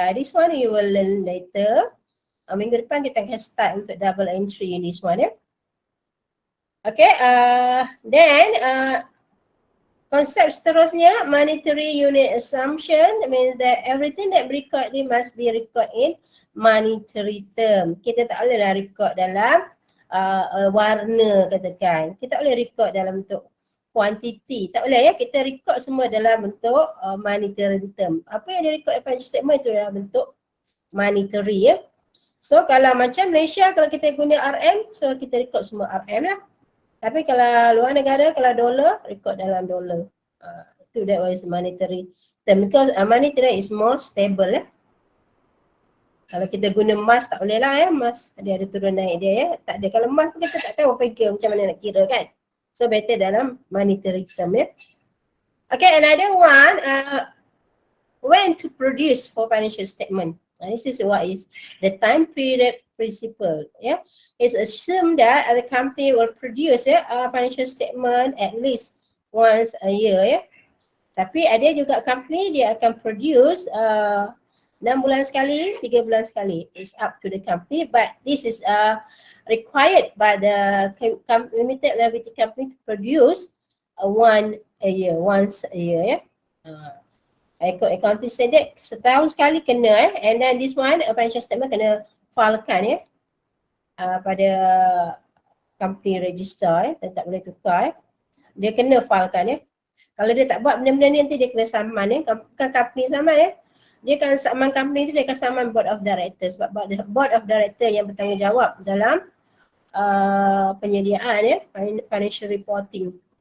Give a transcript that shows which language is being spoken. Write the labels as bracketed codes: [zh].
[en] This one you will learn later. [ms] Minggu depan kita akan [en] start untuk double entry in this one ya. Okay, then [ms] konsep seterusnya, [en] monetary unit assumption means that everything that record ni must be record in monetary term. [ms] Kita tak boleh lah record dalam warna katakan. Kita tak boleh record dalam bentuk quantity. Tak boleh ya, kita record semua dalam bentuk monetary term. Apa yang di-record dalam financial statement itu dalam bentuk monetary ya. So kalau macam Malaysia, kalau kita guna RM, so kita record semua RM lah. Tapi kalau luar negara, kalau dolar, record dalam dolar. Itu [en] that was monetary term. Because monetary is more stable ya. [ms] Kalau kita guna emas tak boleh lah ya, emas dia ada turun naik dia ya. Tak ada, kalau emas kita tak tahu macam mana nak kira kan. So better dalam monetary term ya. [en] Okay, another one, when to produce for financial statement. This is what is the time period principle ya. It's assumed that the company will produce a financial statement at least once a year ya. [ms] Tapi ada juga company dia akan produce 6 bulan sekali, 3 bulan sekali. [en] It's up to the company, but this is required by the limited liability company to produce once a year ya. [ms] Accounting standard setahun sekali kena [en] and then this one financial statement [ms] kena filekan pada company register dan tak boleh tukar dia kena filekan Kalau dia tak buat benda-benda ni nanti dia kena saman bukan company saman dia akan saman company tu, dia akan saman board of directors sebab board of directors yang bertanggungjawab dalam penyediaan financial reporting.